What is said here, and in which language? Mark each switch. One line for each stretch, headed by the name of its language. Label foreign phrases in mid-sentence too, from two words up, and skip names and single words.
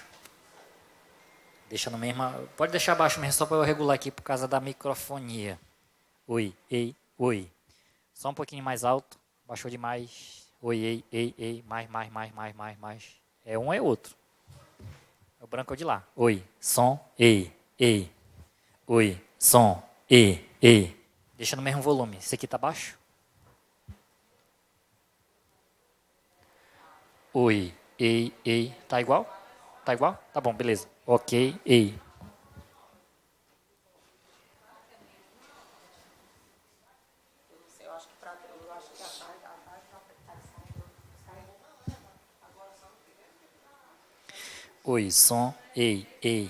Portuguese: Deixa no mesmo... Pode deixar baixo mesmo, só para eu regular aqui por causa da microfonia. Oi, ei, oi. Só um pouquinho mais alto. Baixou demais. Oi, ei, ei. Mais. É um, é outro. É o branco ou de lá. Oi, som, ei, ei. Oi, som, ei. Deixa no mesmo volume. Esse aqui está baixo? Oi, ei. Tá igual? Tá igual? Tá bom, beleza. Ok, ei. Oi, som, ei.